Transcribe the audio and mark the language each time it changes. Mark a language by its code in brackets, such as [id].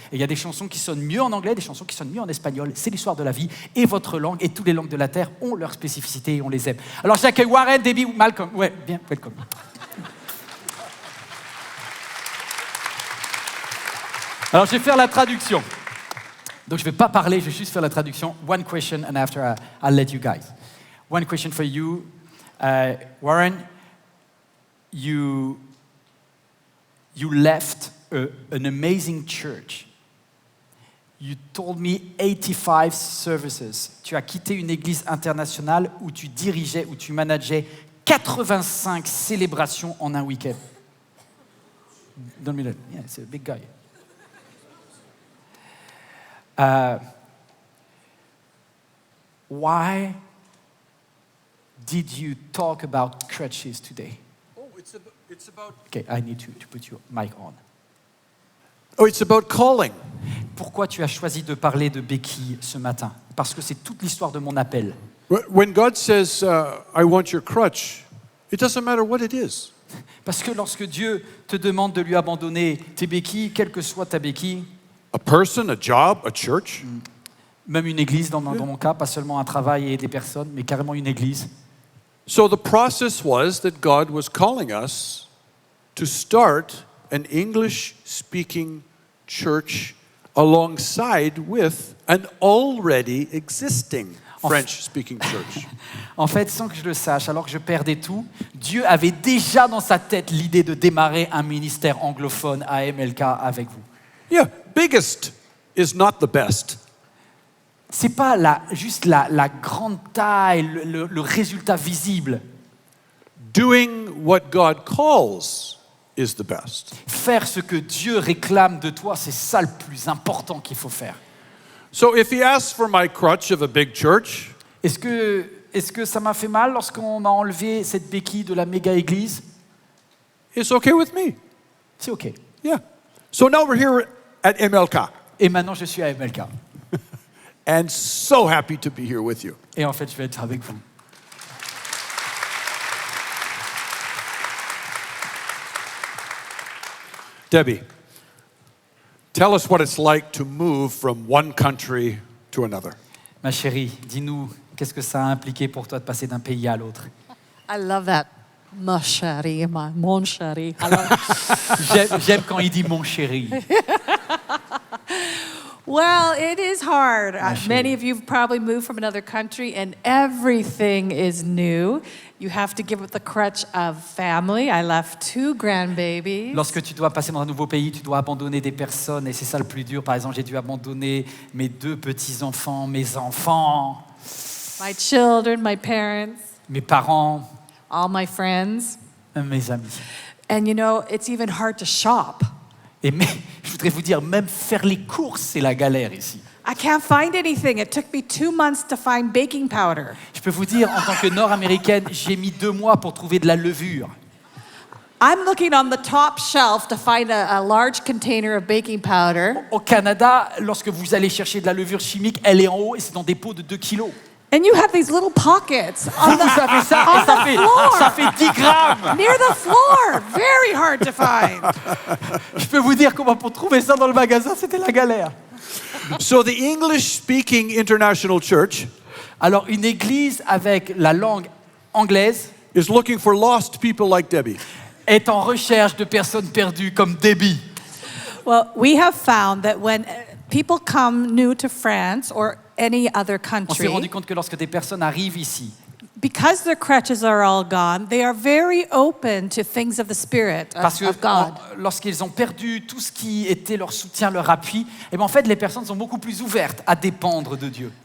[fr] Et il y a des chansons qui sonnent mieux en anglais, des chansons qui sonnent mieux en espagnol. C'est l'histoire de la vie. Et votre langue et toutes les langues de la terre ont leur spécificité et on les aime. Alors j'accueille Warren, Debbie, Malcolm. Ouais, bien, welcome. Alors je vais faire la traduction. Donc je ne vais pas parler, je vais juste faire la traduction. [en] One question and after I'll let you guys. One question for you. Warren, you left an amazing church. You told me 85 services. [fr] Tu as quitté une église internationale où tu dirigeais, où tu manageais 85 célébrations en un week-end. Donne-moi le. [en] Yeah, it's a big guy. Why did you talk about crutches today? Oh, it's about... Okay, I need to put your mic on. Oh, it's about calling. [fr] Pourquoi tu as choisi de parler de béquilles ce matin? Parce que c'est toute l'histoire de mon appel. [en] When God says, I want your crutch, it doesn't matter what it is. [fr] Parce que lorsque Dieu te demande de lui abandonner tes béquilles, quelle que soit ta béquille, [en] A person, a job, a church. [fr] même une église dans mon cas, pas seulement un travail et des personnes, mais carrément une église. [en] So the process was that God was calling us to start an English-speaking church alongside with an already existing French-speaking church. [fr] En fait, sans que je le sache, alors que je perdais tout, Dieu avait déjà dans sa tête l'idée de démarrer un ministère anglophone à MLK avec vous. [en] Yeah, biggest is not the best. [fr] C'est pas juste la grande taille, le résultat visible. [en] Doing what God calls is the best. [fr] Faire ce que Dieu réclame de toi, c'est ça le plus important qu'il faut faire. [en] So if he asks for my crutch of a big church, [fr] Est-ce que ça m'a fait mal lorsqu'on m'a enlevé cette béquille de la méga église? [en] it's okay with me. [fr] C'est OK. [en] Yeah. So now we're here at MLK, [fr] Et maintenant, je suis à MLK. [en] and so happy to be here with you. [fr] Et en fait, je vais être avec vous. [en] Debbie, tell us what it's like to move from one country to another. [fr] Ma chérie, dis-nous, qu'est-ce que ça a impliqué pour toi de passer d'un pays à l'autre? [en] I love that. [fr] Ma chérie, mon chéri. [en] I love [fr] J'aime quand il dit mon chéri. [en] Well, it is hard. [fr] chérie. [en] Many of you have probably moved from another country and everything is new. You have to give up the crutch of family. I left 2 grandbabies. [fr] Lorsque tu dois passer dans un nouveau pays, tu dois abandonner des personnes et c'est ça le plus dur. Par exemple, j'ai dû abandonner mes 2 petits-enfants, mes enfants, [en] My children, my parents, [fr] mes parents, [en] all my friends. [fr] mes amis. [en] And you know, it's even hard to shop. [fr] Et je voudrais vous dire, même faire les courses, c'est la galère ici. [en] I can't find anything. It took me 2 months to find baking powder. [fr] Je peux vous dire, en tant que Nord-américaine, j'ai mis 2 mois pour trouver de la levure. [en] I'm looking on the top shelf to find a large container of baking powder. [fr] Au Canada, lorsque vous allez chercher de la levure chimique, elle est en haut et c'est dans des pots de 2 kilos. [en] And you have these little pockets [fr] Vous avez ça et ça fait 10 grammes. [en] near the floor. Very hard to find. [fr] Je peux vous dire comment pour trouver ça dans le magasin, c'était la galère. [en] So the English-speaking international church [fr] Alors, une église avec la langue anglaise [en] is looking for lost people like Debbie. [fr] est en recherche de personnes perdues comme Debbie. [en] Well, we have found that when people come new to France or any other [fr] On s'est rendu [en] country, [fr] compte que lorsque des personnes arrivent ici, [en] because their crutches are all gone, they are very open to things of the Spirit, [fr] parce que [en] of God. [fr] lorsqu'ils ont perdu tout ce qui était leur soutien, leur appui, et en fait, les personnes sont beaucoup plus ouvertes à dépendre de Dieu.